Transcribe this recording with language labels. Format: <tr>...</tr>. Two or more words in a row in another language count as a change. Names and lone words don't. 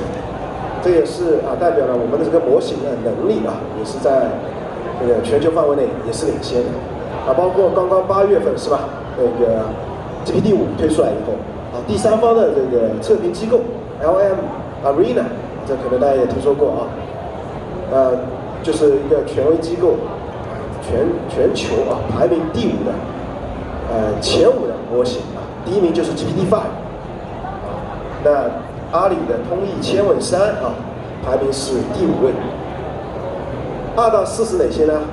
<zh>這也是代表了我們的這個模型的能力啊，也是在這個全球範圍內也是領先的啊。包括剛剛8月份是吧？那個 GPT-5 推出來以後啊，第三方的這個測評機構 LM Arena， 這可能大家也聽說過啊。就是一個權威機構，全球啊排名第5的前5的模型啊，第一名就是 GPT-5 那阿里的通义千问3啊，排名是第5位。2到4是哪些呢？</zh>